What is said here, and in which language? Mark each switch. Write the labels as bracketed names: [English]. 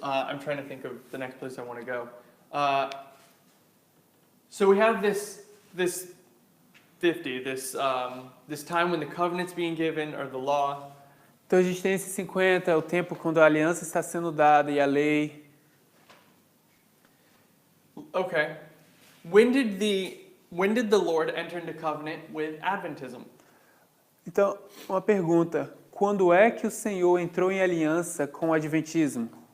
[English] I'm trying to think of the next place I want to go. So we have this 50, this time when the covenant's being given, or the law. [Portuguese] Então a gente tem esse 50, o tempo quando a aliança está sendo dada e a lei. [English] Okay. When did the Lord enter into covenant with Adventism? [Portuguese] Então, uma pergunta. Quando é que o Senhor entrou em aliança com o Adventismo?